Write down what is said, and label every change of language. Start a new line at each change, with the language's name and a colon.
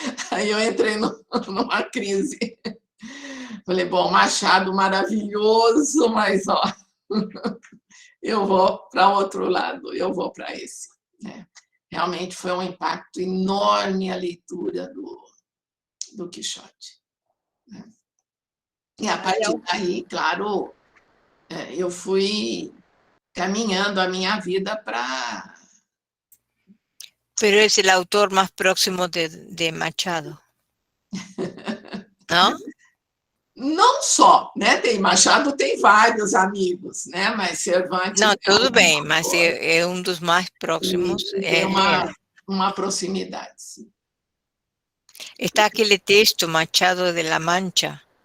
Portuguese: Aí eu entrei numa crise. Falei, bom, Machado maravilhoso, mas ó, eu vou para outro lado, eu vou para esse, né? Realmente foi um impacto enorme a leitura do Quixote, né? E a partir daí, claro, eu fui caminhando a minha vida para...
Spanish: Pero es el autor más próximo de Machado, ¿no?
Portuguese: Não só, né? Machado tem vários amigos, né? Mas Cervantes... Não, tudo bem, mas é um dos mais próximos. Tem uma proximidade, sim. Está aquele texto, Machado de la Mancha.